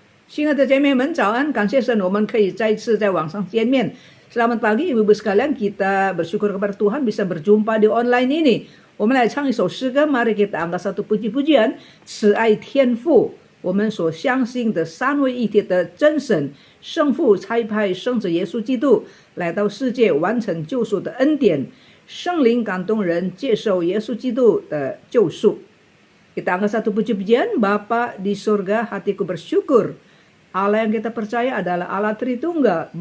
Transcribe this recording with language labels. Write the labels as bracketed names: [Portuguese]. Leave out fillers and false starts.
[Chinese] 亲爱的姐妹们，早安！感谢神，我们可以再次在网上见面。 [Indonesian] Selamat pagi, ibu-ibu sekalian. Kita bersyukur kepada Tuhan bisa berjumpa di online ini. [Chinese] 我们来唱一首诗歌， [Indonesian] mari kita angkat satu puji-pujian. [Chinese] 慈爱天父，我们所相信的三位一体的真神，圣父差派圣子耶稣基督来到世界，完成救赎的恩典。圣灵感动人，接受耶稣基督的救赎。 [Indonesian] Kita angkat satu puji-pujian. Bapa di surga, hatiku bersyukur. Allah yang kita percaya adalah Allah Tritunggal.